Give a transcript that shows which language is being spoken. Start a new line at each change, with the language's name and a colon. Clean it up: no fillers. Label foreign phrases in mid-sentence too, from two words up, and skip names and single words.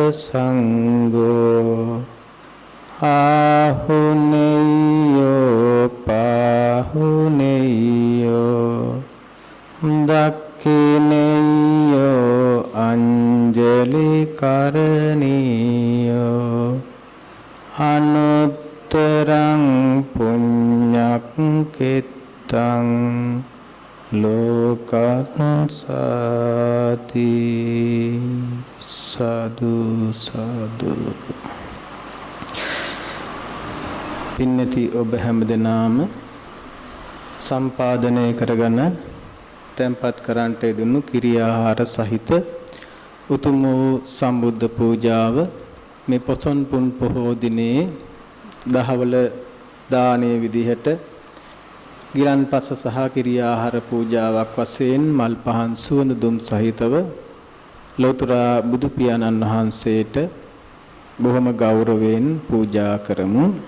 Pali: සංඝෝ ආහුනේයෝ පාහුනේයෝ දක්ඛිනේයෝ අංජලි කරණීයෝ අනුත්තරං පුඤ්ඤක්ඛෙත්තං ලෝකස්සාති
Sinhala: සාදු සාදු පින්නති ඔබ හැමදෙනාම සම්පාදනය කරගෙන තැන්පත් කරන්ට යෙදුණු කිරියාහාර සහිත උතුම් වූ සම්බුද්ධ පූජාව මේ පොසොන් පුන් පොහෝ දිනේ දහවල දානීය විදිහට ගිලන්පස සහ කිරියාහාර පූජාවක් වශයෙන් මල් පහන් සුවඳ දුම් සහිතව ලෝතර බුදු පියාණන් වහන්සේට බොහොම ගෞරවයෙන් පූජා කරමු.